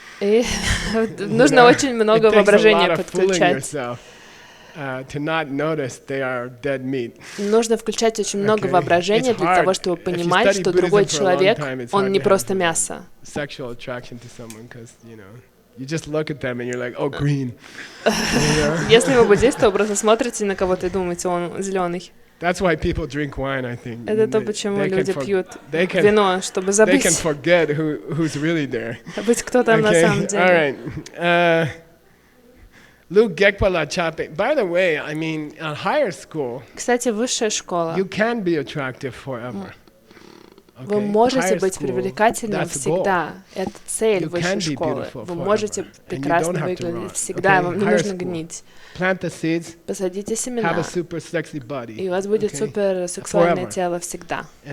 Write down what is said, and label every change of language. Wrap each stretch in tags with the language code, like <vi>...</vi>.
<ru>И нужно очень много воображения подключать.</ru> <en>To not notice they are dead meat.</en> <ru>Нужно включать очень много воображения для того, чтобы понимать, что другой человек, он не просто мясо.</ru> <en>Sexual attraction to someone, because you just look at them and you're like, oh, green.</en> <ru>Если вы буддист, то просто смотрите на кого-то и думаете, он зеленый.</ru> <en>That's why people drink wine, I think.</en> <ru>Это то, почему люди пьют вино, чтобы забыть.</ru> <en>They can forget who's really there.</en> <ru>Забыть, кто там на самом деле.</ru> <en>All right.</en> <bo>Luke Gekpala Chape.</bo> <en>By the way, I mean, at higher school,</en> <ru>кстати, высшая школа.</ru> <en>You can be attractive forever.</en> <ru>Вы можете быть привлекательным всегда. Это цель высшей школы. Вы можете прекрасно выглядеть всегда, вам не нужно гнить. Посадите семена, и у вас будет супер сексуальное тело всегда.</ru>